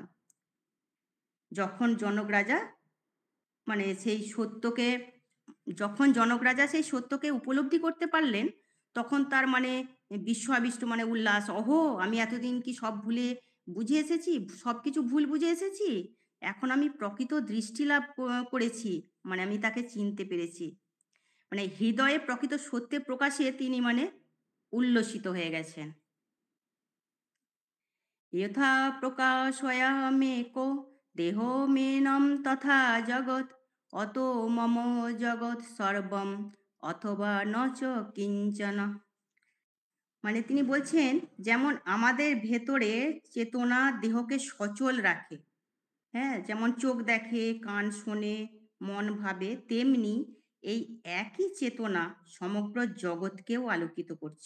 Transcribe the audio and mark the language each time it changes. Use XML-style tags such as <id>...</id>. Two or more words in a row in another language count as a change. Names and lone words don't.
<bn>যখন জনক রাজা মানে সেই সত্যকে যখন জনক রাজা সেই সত্যকে উপলব্ধি করতে পারলেন, তখন তার মানে বিশ্বআবিষ্ট মানে উল্লাস, অহো আমি এতদিন কি সব ভুলে বুঝে এসেছি, সব কিছু ভুল বুঝে এসেছি, এখন আমি প্রকৃত দৃষ্টি লাভ করেছি, মানে আমি তাকে চিনতে পেরেছি। মানে হৃদয়ে প্রকৃত সত্যের প্রকাশে তিনি মানে উল্লসিত হয়ে গেছেন।</bn> <sa>यथा प्रकाशयामेको देहो मेनम तथा जगत अतो मम जगत सर्वम অথবা নচ কিঞ্চন।</sa> <bn>মানে তিনি বলছেন যেমন আমাদের ভেতরে চেতনা দেহকে সচল রাখে, হ্যাঁ, যেমন চোখ দেখে কান শোনে মন ভাবে, তেমনি এই একই চেতনা সমগ্র জগৎকেও আলোকিত করছে।</bn>